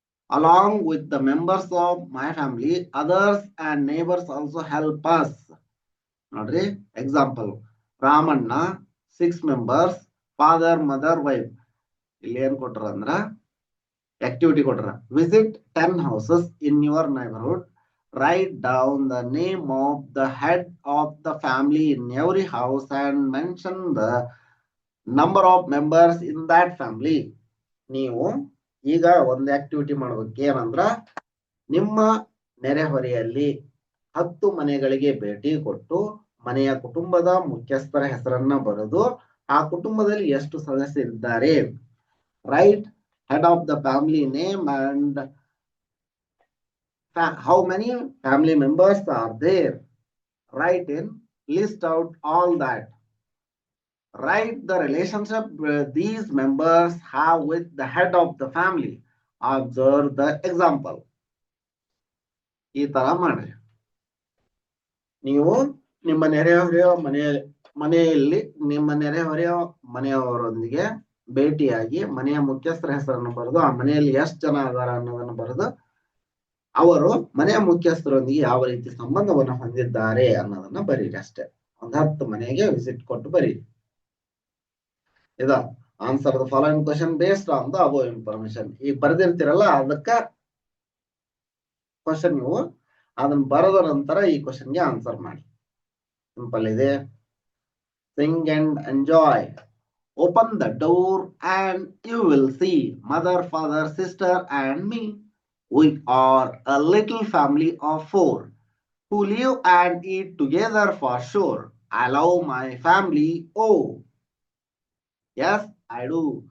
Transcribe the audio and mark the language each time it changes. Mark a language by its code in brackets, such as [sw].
[en] along with the members of my family, others and neighbors also help us. ನೋಡ್ರಿ example, Ramanna 6 members, father mother wife. [kn] ಇಲ್ಲಿ ಏನ್ ಕೊಟ್ರ ಅಂದ್ರ activity ಕೊಟ್ರ. [en] Visit 10 houses in your neighborhood. Write down the name of the head of the family in every house and mention the number of members in that family. [kn] ನೀವು ಈಗ ಒಂದು activity ಮಾಡ್ಬೇಕು. ಏನಂದ್ರ ನಿಮ್ಮ ನೆರೆಹೊರೆಯಲ್ಲಿ 10 ಮನೆಗಳಿಗೆ ಭೇಟಿ ಕೊಟ್ಟು ಮನೆಯ ಕುಟುಂಬದ ಮುಖ್ಯಸ್ಥರ ಹೆಸರನ್ನ ಬರೆದು ಆ ಕುಟುಂಬದಲ್ಲಿ ಎಷ್ಟು ಸದಸ್ಯರಿದ್ದಾರೆ, [en] Write head of the family name and how many family members are there. Write in, list out all that. Write the relationship these members have with the head of the family. Observe the example. [kn] ಈ ತರ ಮಾಡ್ರಿ. ನೀವು ನಿಮ್ಮ ನೆರೆಹೊರೆಯ ಮನೆಯಲ್ಲಿ ನಿಮ್ಮ ನೆರೆಹೊರೆಯ ಮನೆಯವರೊಂದಿಗೆ ಭೇಟಿಯಾಗಿ ಮನೆಯ ಮುಖ್ಯಸ್ಥರ ಹೆಸರನ್ನು ಬರೆದು ಆ ಮನೆಯಲ್ಲಿ ಎಷ್ಟು ಜನ ಅದಾರ ಅನ್ನೋದನ್ನು ಬರೆದು ಅವರು ಮನೆಯ ಮುಖ್ಯಸ್ಥರೊಂದಿಗೆ ಯಾವ ರೀತಿ ಸಂಬಂಧವನ್ನು ಹೊಂದಿದ್ದಾರೆ ಅನ್ನೋದನ್ನ ಬರೀರಿ ಅಷ್ಟೇ. 10 ಮನೆಗೆ ವಿಸಿಟ್ ಕೊಟ್ಟು ಬರೀರಿ. ಇದ [en] Answer the following question based on the above information. [kn] ಈಗ ಬರ್ದಿರ್ತೀರಲ್ಲ ಅದಕ್ಕ ಕ್ವಶನ್ ನೀವು ಅದನ್ನ ಬರೆದ ನಂತರ ಈ ಕ್ವಶನ್ಗೆ ಆನ್ಸರ್ ಮಾಡಿ. [en] Simple ಇದೆ. Sing and enjoy. Open the door and you will see mother, father, sister and me. We are a little family of 4 who live and eat together for sure. I love my family. Oh, yes, I do.